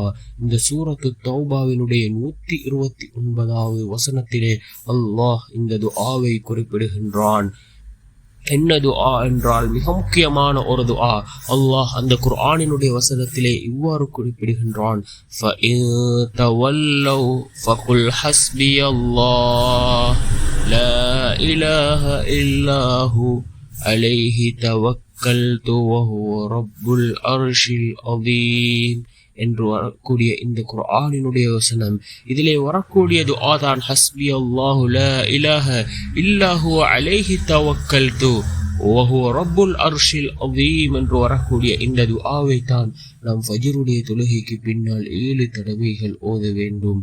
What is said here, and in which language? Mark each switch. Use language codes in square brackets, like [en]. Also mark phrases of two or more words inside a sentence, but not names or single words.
[ta] இந்த சூரத்து தௌபாவினுடைய 129வது வசனத்திலே அல்லாஹ் இந்த துஆவை குறிப்பிடுகின்றான். என்ன துஆ என்றால், மிக முக்கியமான ஒரு துஆ. அல்லாஹ் அந்த குர்ஆனினுடைய வசனத்திலே இவ்வாறு குறிப்பிடுகின்றான், [ar] فَإِن تَوَلَّوْا فَقُلْ حَسْبِيَ اللَّهُ لَا إِلَهَ إِلَّا هُوَ عَلَيْهِ تَوَكَّلْتُ وَهُوَ رَبُّ الْعَرْشِ الْعَظِيمِ [ta] என்று வரக்கூடிய இந்த குர்ஆனினுடைய வசனம். இதிலே வரக்கூடிய துஆ தான் [ar] حسبي الله لا إله إلا هو عليه توكلت وهو رب العرش العظيم [ta] என்று வரக்கூடிய இந்த துஆவை தான் நாம் ஃபஜ்ருடைய தொழுகைக்கு பின்னால் 7 தடவைகள் ஓத வேண்டும்.